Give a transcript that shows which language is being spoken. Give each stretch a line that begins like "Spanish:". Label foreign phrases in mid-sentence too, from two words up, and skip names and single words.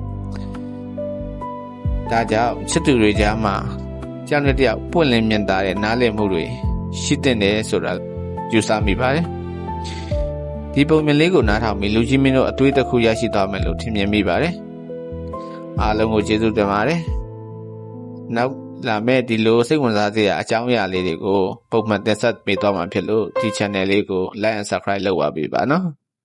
Burmese: ဒါကြောင့်ချစ်သူတွေကြားမှာကြောက်တဲ့တယောက်ပွင့်လင်းမြင်သာတဲ့နားလည်မှုတွေရှိတဲ့တယ်ဆိုတာယူဆမိပါတယ်ဒီပုံမြင်လေးကိုနားထောင်ပြီးလူကြီးမင်းတို့အသွေးတစ်ခုရရှိသွားမယ်လို့ထင်မြင်မိပါတယ်အားလုံးကိုကျေးဇူးတင်ပါတယ်နောက်လာမဲ့ဒီလိုစိတ်ဝင်စားစရာအကြောင်းအရာလေးတွေကိုပုံမှန်တင်ဆက်ပေးသွားမှာဖြစ်လို့ဒီ channel လေးကို
English: like and subscribe
Burmese: လုပ်ပါပေးပါနော်